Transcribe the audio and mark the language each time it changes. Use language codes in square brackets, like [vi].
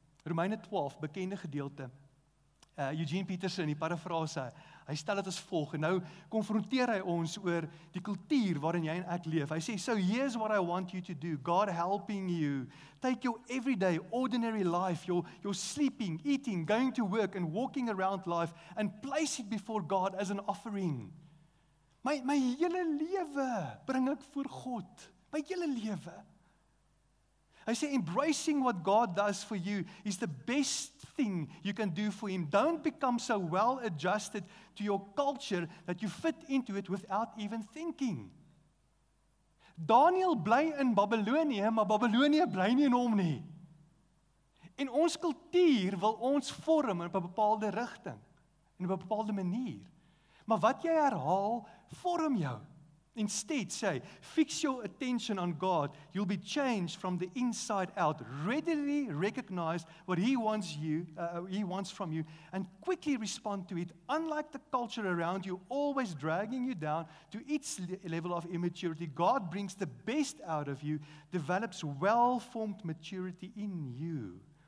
[af] Romeine 12, bekende gedeelte. Eugene Peterson, die parafrase, hy stel dit as volg, en nou konfronteer hy ons oor die kultuur waarin jy en ek leef. Hy sê, [en] so here's what I want you to do, God helping you, take your everyday, ordinary life, your sleeping, eating, going to work and walking around life, and place it before God as an offering. [af] My hele lewe bring ek voor God, my hele lewe. Hy sê, [en] embracing what God does for you is the best thing you can do for Him. Don't become so well adjusted to your culture that you fit into it without even thinking. [af] Daniel bly in Babylonië, maar Babylonië bly nie in hom nie. En ons kultuur wil ons vorm in 'n bepaalde rigting, in 'n bepaalde manier. Maar wat jy herhaal, vorm jou. [en] Instead, say, fix your attention on God. You'll be changed from the inside out. Readily recognize what He wants from you, and quickly respond to it. Unlike the culture around you, always dragging you down to its level of immaturity, God brings the best out of you, develops well-formed maturity in you.